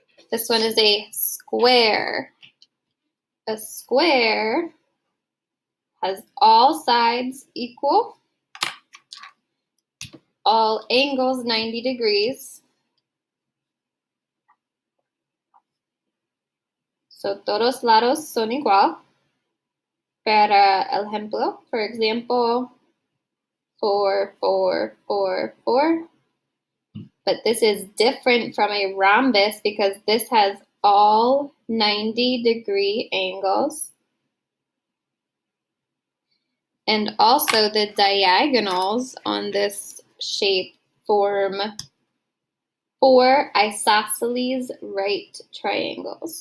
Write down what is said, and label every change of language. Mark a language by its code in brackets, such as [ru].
[en] This one is a square. A square has all sides equal, all angles 90 degrees. [es] So todos lados son igual. Para el ejemplo, [en] for example, [es] 4, 4, 4, 4. [en] But this is different from a rhombus because this has all 90-degree angles. And also the diagonals on this shape form 4 isosceles right triangles.